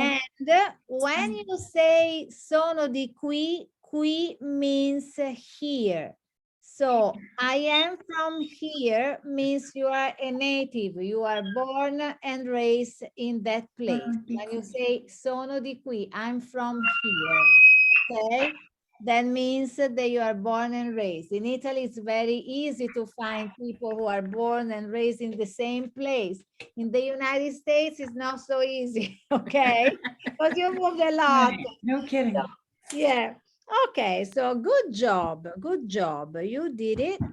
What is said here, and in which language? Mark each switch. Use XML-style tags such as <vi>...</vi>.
<en>And when you say sono di qui, qui means here. So I am from here means you are a native. You are born and raised in that place.</en> <it>di</it> <en>When you</en> <it>qui.</it> <en>say sono di qui, I'm from here. Okay, that means that you are born and raised. In Italy, it's very easy to find people who are born and raised in the same place. In the United States, it's not so easy. Okay, because you moved a lot. Right, no kidding. Yeah. Okay, so good job. Good job. You did it.</en>